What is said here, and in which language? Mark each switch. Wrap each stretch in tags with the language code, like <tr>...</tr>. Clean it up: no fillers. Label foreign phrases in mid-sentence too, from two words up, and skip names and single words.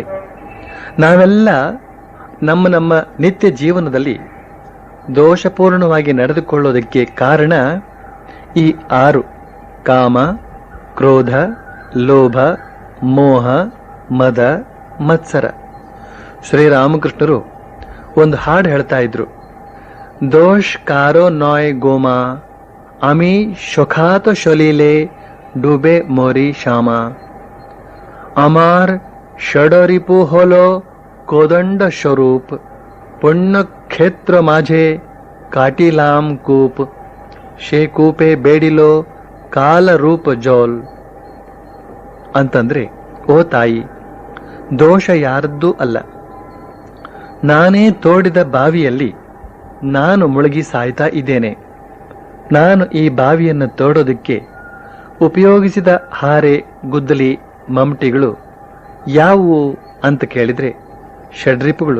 <kn>ನಾವೆಲ್ಲ ನಮ್ಮ ನಿತ್ಯ ಜೀವನದಲ್ಲಿ ದೋಷಪೂರ್ಣವಾಗಿ ನಡೆದುಕೊಳ್ಳೋದಕ್ಕೆ ಕಾರಣ ಈ 6: ಕಾಮ, ಕ್ರೋಧ, ಲೋಭ, ಮೋಹ, ಮದ, ಮತ್ಸರ. ಶ್ರೀರಾಮಕೃಷ್ಣರು ಒಂದು ಹಾಡು ಹೇಳ್ತಾ ಇದ್ರು,</kn> <bn>দোষ কারো নয় গো মা আমি স্বখাত সলিলে ডুবে মরি শ্যামা আমার ষড়রিপু হলো কোদণ্ড স্বরূপ পুণ্যক্ষেত্র মাঝে কাটিলাম কূপ সে কূপে বাড়িল কালরূপ জল</bn> <kn>ಅಂತಂದ್ರೆ, ಓ ತಾಯಿ, ದೋಷ ಯಾರದ್ದೂ ಅಲ್ಲ. ನಾನೇ ತೋಡಿದ ಬಾವಿಯಲ್ಲಿ ನಾನು ಮುಳುಗಿ ಸಾಯ್ತಾ ಇದ್ದೇನೆ. ನಾನು ಈ ಬಾವಿಯನ್ನು ತೋಡೋದಕ್ಕೆ ಉಪಯೋಗಿಸಿದ ಹಾರೆ, ಗುದ್ದಲಿ, ಮಮ್ಟಿಗಳು ಯಾವುವು ಅಂತ ಕೇಳಿದ್ರೆ ಷಡ್ರಿಪುಗಳು.</kn>